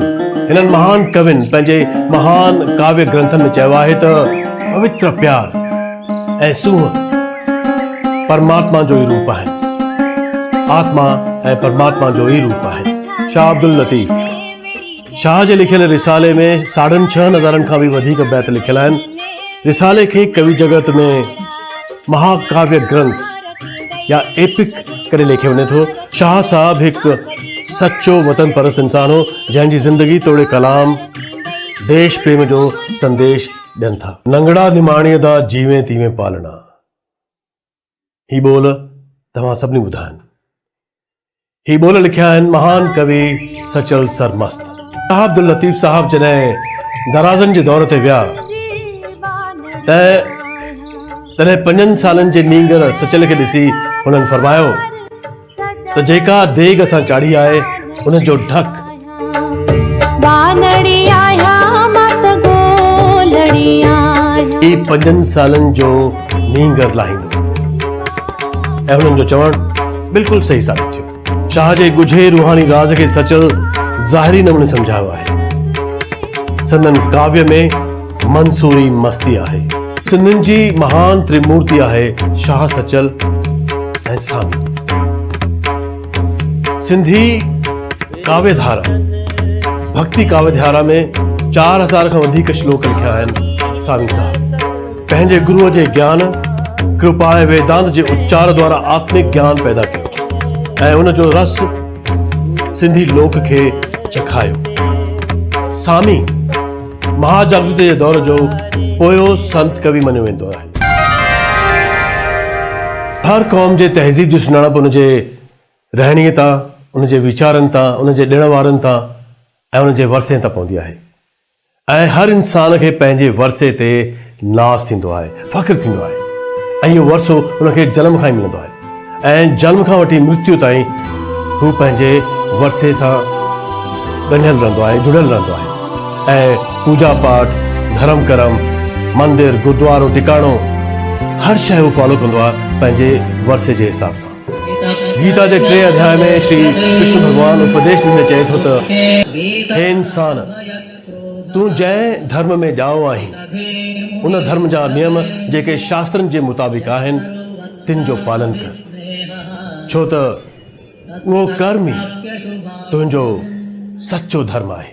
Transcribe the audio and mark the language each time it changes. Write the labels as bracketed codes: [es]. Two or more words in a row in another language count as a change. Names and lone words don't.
[sd] हिननि महान कविन पंहिंजे महान काव्य ग्रंथनि में चयो आहे त पवित्र प्यार ऐं सूंह परमात्मा जो ई रूप आहे, आत्मा ऐं परमात्मा जो ई रूप आहे। शाह अब्दुल लतीफ़, शाह जे लिखियल रिसाले में 6,500 खां भी वधीक बैत लिखियल आहिनि। रिसाले खे कवि जगत में महाकाव्य ग्रंथ या एपिक करे लेखे वञे थो। शाह साहब हिकु सच्चो वतन परस्त इंसान हो, जंहिंजी ज़िंदगी तोड़े कलाम देश प्रेम जो संदेश ॾियनि था। [skr] नंगड़ा निमाणीअ दा जीवे तीवे पालना, [sd] ही बोल तव्हां सभिनी ॿुधा आहिनि। ही बोल लिखिया आहिनि महान कवि सचल सरमस्त। शाह अब्दुल लतीफ़ साहब जॾहिं दराज़नि जे दौर ते विया तॾहिं 5 सालनि जे नींगर सचल खे ॾिसी हुननि फरमायो त जेका देग असां चाढ़ी आहे उन जो ढक ई 5 सालनि जो नींगर लाहींदो। ऐं हुननि जो चवणु बिल्कुलु सही साबित थियो। शाह जे ॻुझे रूहानी राज़ खे सचल ज़ाहिरी नमूने सम्झायो आहे। संदन काव्य में मंसूरी मस्ती आहे। सिंधियुनि जी महान त्रिमूर्ति आहे शाह, सचल ऐं सामी। सिंधी काव्यधारा, भक्ति काव्यधारा में 4000 खां वधीक श्लोक लिखिया आहिनि। सामी साहब पंहिंजे गुरुअ जे ज्ञान कृपाए वेदांत जे उच्चार द्वारा आत्मिक ज्ञान पैदा कयो ऐं उन जो रस सिंधी लोक खे चखायो। सामी महाजागृति जे दौर जो पोयो संत कवि मञियो वेंदो आहे। हर क़ौम जे तहज़ीब जी सुञाणप उन जे रहणीअ तां, उन जे वीचारनि तां, उन जे ॾिण वारनि तां ऐं उन जे वरसे तां पवंदी आहे। ऐं हर इंसान खे पंहिंजे वरसे ते नाज़ थींदो आहे, फ़ख्रु थींदो आहे ऐं इहो वरसो उनखे जनम खां ई मिलंदो आहे ऐं जनम खां वठी मृत्यु ताईं हू पंहिंजे वरसे सां ॻंढियल रहंदो आहे, जुड़ियल रहंदो आहे ऐं पूजा पाठ, धर्म कर्म, मंदिर, गुरुद्वारो, टिकाणो हर शइ हू फॉलो कंदो आहे पंहिंजे वरसे जे हिसाब सां। गीता जे 3 अध्याय में श्री कृष्ण भगवान उपदेश ॾींदे चए थो त हे इंसान, तूं जंहिं धर्म में ॼाओ आहीं उन धर्म जा नियम जेके शास्त्रनि जे मुताबिक़ आहिनि तिन जो पालन कर, छो त उहो कर्म ई तुंहिंजो सच्चो धर्म आहे।